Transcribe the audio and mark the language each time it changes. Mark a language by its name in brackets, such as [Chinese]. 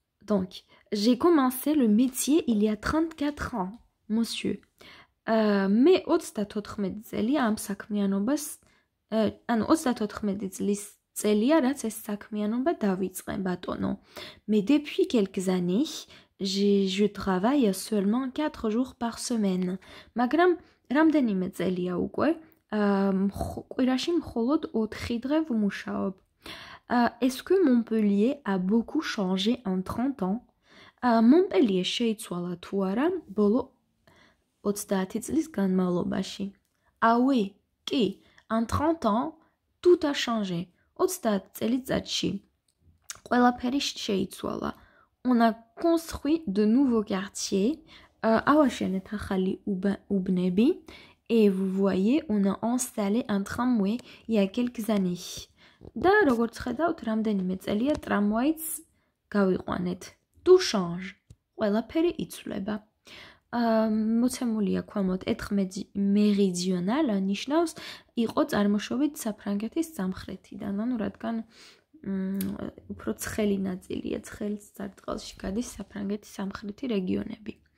[French] Donc, j'ai commencé le métier il y a 34 ans, monsieur. [Georgian] მე 34 წელია ამ საქმიანობას, ანუ 34 წლის წელია, რაც ეს საქმიანობა დავიწყე, ბატონო. [French] Mais depuis quelques années, je travaille seulement 4 jours par semaine. [Georgian] მაგრამ რამდენიმე წელია უკვე, კვირაში მხოლოდ 4 დღე ვმუშაობ. [French] Est-ce que Montpellier a beaucoup changé en 30 ans? [Georgian] Montpellier შეიცვალა თუ არა ბოლო 30 წლის განმავლობაში. [French] Ah oui, [Georgian] კი, [French] en 30 ans, tout a changé. [Georgian] 30 წელიწადში ყველაფერი შეიცვალა. [French] On a construit de nouveaux quartiers. [Georgian] ავაშენეთ ახალი უბნები. [French] Et vous voyez, on a installé un tramway il y a quelques années. [Georgian] და როგორც ხედავთ, რამდენიმე წელია ტრამვაიც გავიყვანეთ. [French] Tout change. [Georgian] ყველაფერი იცვლება. მოცემულია ქვემოთ méridional ნიშნავს იყო წარმოშობით საფრანგეთის სამხრეთიდან, ანუ რადგან უფრო ცხელი ნაწილია, ცხელ სარტყელში გადის საფრანგეთის სამხრეთი რეგიონები.